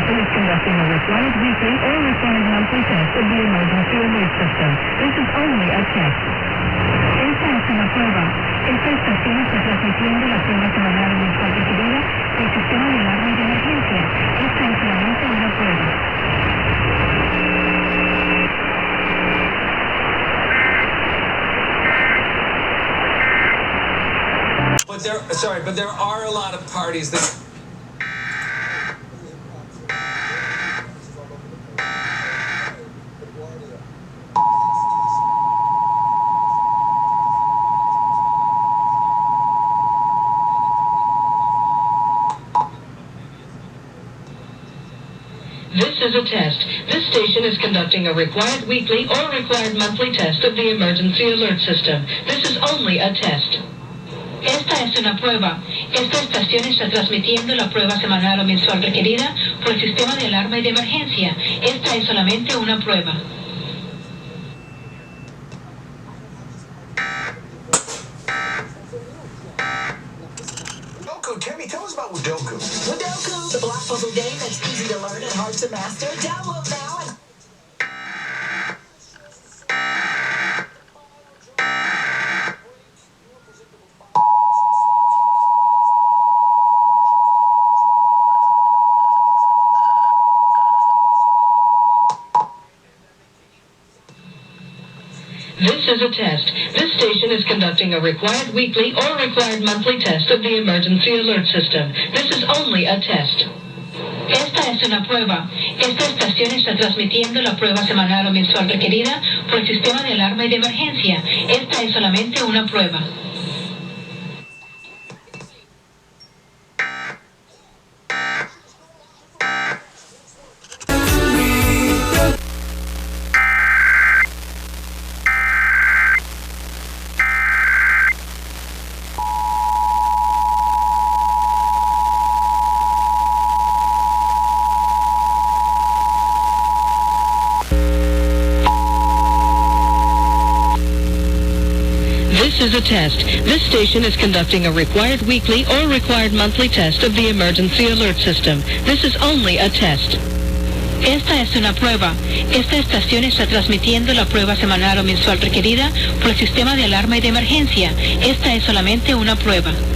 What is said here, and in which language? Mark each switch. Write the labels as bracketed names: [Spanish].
[English] Conducting a required weekly or required monthly test of the emergency alert system. This is only a test. [Spanish] Esta es una prueba. Esta estación está transmitiendo la prueba semanal mensual requerida del sistema de alarma y de emergencia. Esta es solamente una prueba. [English] But there are a lot of parties that. This is a test. This station is conducting a required weekly or required monthly test of the emergency alert system. This is only a test. [Spanish] Esta es una prueba. Esta estación está transmitiendo la prueba semanal o mensual requerida por el sistema de alarma y de emergencia. Esta es solamente una prueba. [English] Tammy, tell us about Wadoku. Wadoku, the block puzzle game that's easy to learn and hard to master. Download now and... This is a test. This station is conducting a required weekly or required monthly test of the emergency alert system. This is only a test. [Spanish] Esta es una prueba. Esta estación está transmitiendo la prueba semanal o mensual requerida por el sistema de alarma y de emergencia. Esta es solamente una prueba. [English] This is a test. This station is conducting a required weekly or required monthly test of the emergency alert system. This is only a test. [Spanish] Esta es una prueba. Esta estación está transmitiendo la prueba semanal o mensual requerida por el sistema de alarma y de emergencia. Esta es solamente una prueba.